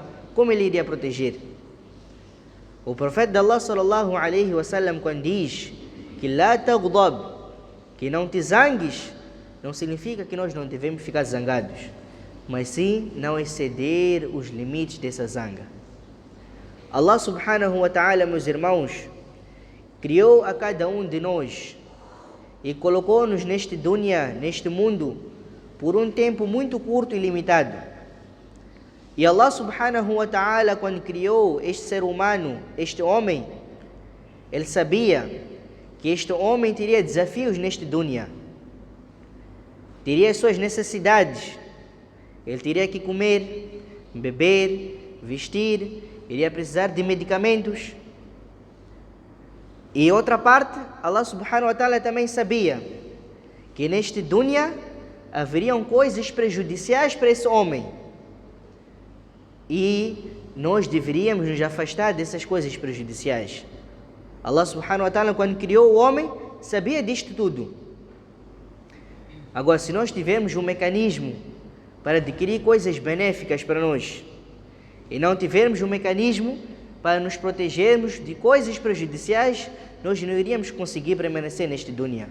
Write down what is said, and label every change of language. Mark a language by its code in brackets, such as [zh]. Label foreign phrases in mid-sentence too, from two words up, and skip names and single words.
[pt] Como ele iria proteger? O profeta de Allah [ar] صلى الله عليه وسلم, [pt] quando diz que [ar] "لا تغضب", [pt] que não te zangues, não significa que nós não devemos ficar zangados, mas sim não exceder os limites dessa zanga. Allah [ar] سبحانه وتعالى, [pt] meus irmãos, criou a cada um de nós e colocou-nos neste dunya, neste mundo, por um tempo muito curto e limitado. E Allah [ar] سبحانه وتعالى, [pt] quando criou este ser humano, este homem, Ele sabia que este homem teria desafios neste dunya, teria as suas necessidades. Ele teria que comer, beber, vestir, iria precisar de medicamentos. E outra parte, Allah [ar] سبحانه وتعالى [pt] também sabia que neste dunya haveriam coisas prejudiciais para esse homem, e nós deveríamos nos afastar dessas coisas prejudiciais. Allah [ar] سبحانه وتعالى, [pt] quando criou o homem, sabia disto tudo. Agora, se nós tivermos um mecanismo para adquirir coisas benéficas para nós e não tivermos um mecanismo para nos protegermos de coisas prejudiciais, nós não iríamos conseguir permanecer neste dunya.